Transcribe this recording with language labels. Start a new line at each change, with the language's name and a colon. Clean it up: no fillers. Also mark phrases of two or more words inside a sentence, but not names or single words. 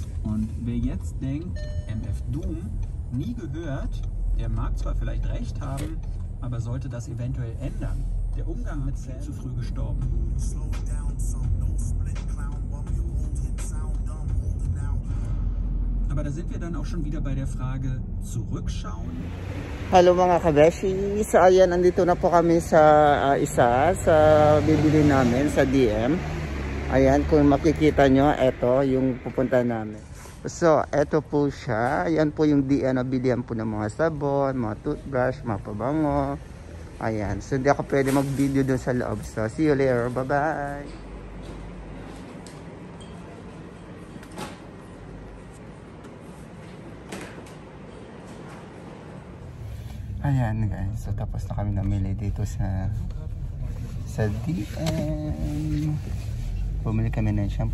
German: Und wer jetzt denkt, MF Doom, nie gehört, der mag zwar vielleicht recht haben, aber sollte das eventuell ändern. Der Umgang mit viel zu früh gestorben. Aber da sind wir dann auch schon wieder bei der Frage, zurückschauen.
Filipino: Hello mga kabeshi! So ayan, andito na po kami sa bibili namin sa DM. Ayan, kung makikita nyo, eto yung pupunta namin. So, eto po siya. Ayan po yung bilihan po ng mga sabon, mga toothbrush, mga pabango. Ayan. So, hindi ako pwede mag-video dun sa loob.
English: So, see you later. Bye-bye!
Filipino: Ayan guys. So, tapos na kami namili dito sa DM. Bumili kami ng shampoo.